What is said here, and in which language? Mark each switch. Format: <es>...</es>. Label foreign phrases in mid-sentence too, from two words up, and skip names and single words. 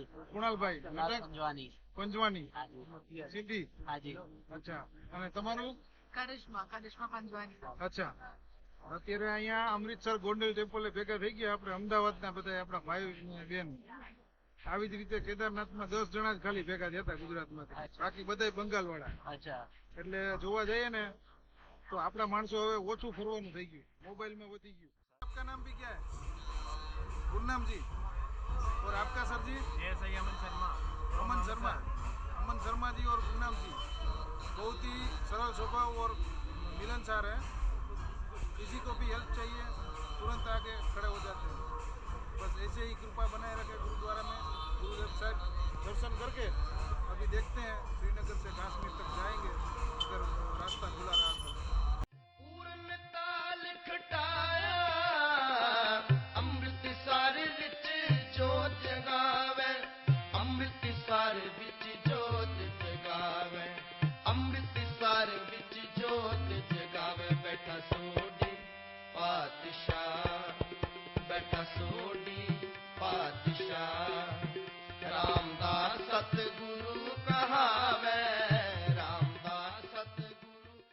<gu>કુણાલભાઈ. कुणाल पंजवानी। પંજવાની</gu> <hi>हाँ जी</hi> <gu>સિટી.</gu> <hi>हाँ जी।</hi> <gu>અચ્છા, અને તમારું? करिश्मा करिश्मा पंजवानी। અચ્છા, અત્યારે અહીંયા અમૃતસર ગોંડલ ટેમ્પલે ભેગા થઈ ગયા આપણે અમદાવાદના બધા આપણા ભાઈ બેન. આવી જ રીતે કેદારનાથમાં 10 જણા જ ખાલી ભેગા થયા હતા ગુજરાતમાંથી. અચ્છા. બાકી બધાય બંગાળવાળા. अच्छा એટલે જોવા જઈએ ને તો આપણા માણસો હવે ઓછું ફરવાનું થઈ ગયું, મોબાઈલમાં વધી ગયું.</gu> <hi>आपका नाम भी क्या है? गुरनाम जी. और आपका सर जी? अमन शर्मा अमन शर्मा. अमन शर्मा जी और गुरनाम जी बहुत ही सरल स्वभाव और मिलनसार है. किसी को भी हेल्प चाहिए तुरंत आके खड़े हो जाते हैं. बस ऐसे ही कृपा बनाए रखे गुरुद्वारा में. गुरुदेव साहब दर्शन करके अभी देखते हैं श्रीनगर से कश्मीर तक जाएंगे अगर रास्ता खुला रहा तो.</hi> <pa>ਤਾਲ ਖਟਾਇਆ ਅੰਮ੍ਰਿਤਸਰ ਵਿੱਚ ਜੋਤ ਜਗਾਵੇ ਅੰਮ੍ਰਿਤਸਰ ਵਿੱਚ ਜੋਤ ਜਗਾਵੇ ਅੰਮ੍ਰਿਤਸਰ ਵਿੱਚ ਜੋਤ ਜਗਾਵੇ ਬੈਠਾ ਸੋਢੀ ਪਾਤਸ਼ਾਹ ਬੈਠਾ ਸੋਢੀ ਪਾਤਸ਼ਾਹ ਰਾਮਦਾਸ ਸਤਿਗੁਰੂ ਕਹਾਵੇ ਰਾਮਦਾਸ ਸਤਿਗੁਰੂ</pa>